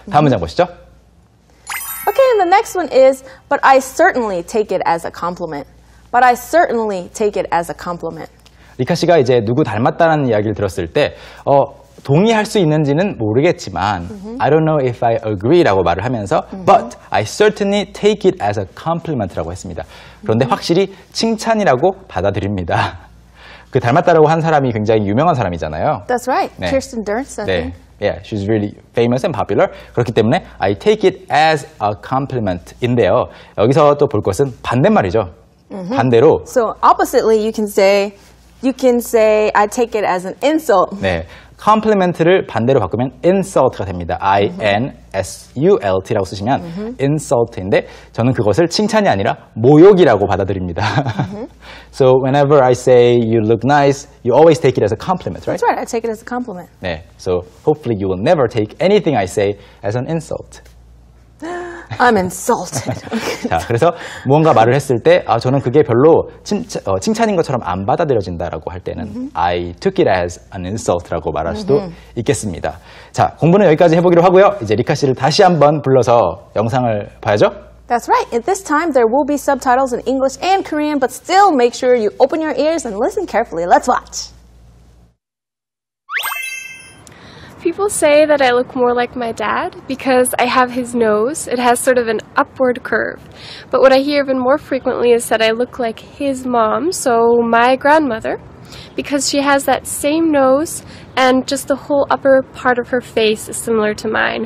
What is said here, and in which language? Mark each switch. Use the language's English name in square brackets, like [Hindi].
[Korean] 다음 문장 보시죠. [English] Okay, and the next one is, but I certainly take it as a compliment. But I certainly take it as a compliment. [Korean] 리카 씨가 이제 누구 닮았다는 이야기를 들었을 때 동의할 수 있는지는 모르겠지만 [English] I don't know if I agree [Korean] 라고 말을 하면서 [English] but I certainly take it as a compliment [Korean] 라고 했습니다. 그런데 확실히 칭찬이라고 받아들입니다. 그 닮았다라고 한 사람이 굉장히 유명한 사람이잖아요. [English] That's right. [Korean] 네. [English] Kirsten Dunst, I think. [Korean] 네. [English] Yeah, she's really famous and popular. [Korean] 그렇기 때문에 [English] I take it as a compliment인데요. [Korean] 여기서 또 볼 것은 반대말이죠. 반대로 [English] So oppositely, you can say I take it as an insult. [Korean] 네, compliment를 반대로 바꾸면 insult가 됩니다. I-N-S-U-L-T라고 쓰시면 insult인데 저는 그것을 칭찬이 아니라 모욕이라고 받아들입니다. [English] So whenever I say you look nice, you always take it as a compliment, right? That's right. I take it as a compliment. 네, so hopefully you will never take anything I say as an insult. I'm insulted. [Korean] 자, 그래서 무언가 말을 했을 때 저는 그게 별로 칭찬인 것처럼 안 받아들여진다라고 할 때는 [English] I took it as an insult [Korean] 라고 말할 수도 있겠습니다. 자, 공부는 여기까지 해보기로 하고요. 이제 리카 씨를 다시 한번 불러서 영상을 봐야죠. [English] That's right. At this time, there will be subtitles in English and Korean, but still make sure you open your ears and listen carefully. Let's watch. People say that I look more like my dad because I have his nose. It has sort of an upward curve. But what I hear even more frequently is that I look like his mom, so my grandmother, because she has that same nose and just the whole upper part of her face is similar to mine.